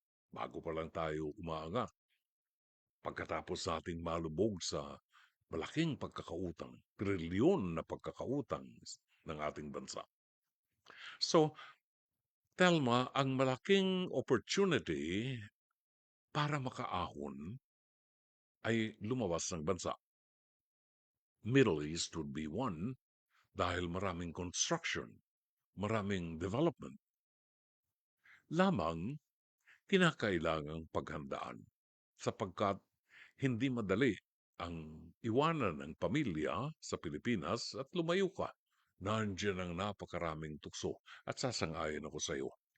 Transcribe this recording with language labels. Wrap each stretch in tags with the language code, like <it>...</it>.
<tl>Bago pa lang tayo umaangat, pagkatapos nating malubog sa malaking pagkakautang, trilyon na pagkakautang ng ating bansa. So, Telma, ang malaking opportunity para makaahon ay lumabas ng bansa.</tl> <en>Middle East would be one</en> <tl>dahil maraming</tl> <en>construction,</en> <tl>maraming</tl> <en>development.</en> <tl>Lamang kinakailangang paghandaan sapagkat hindi madali ang iwanan ng pamilya sa Pilipinas at lumayo ka. Nandiyan ang napakaraming tukso at sasang-ayon ako sa iyo.</tl>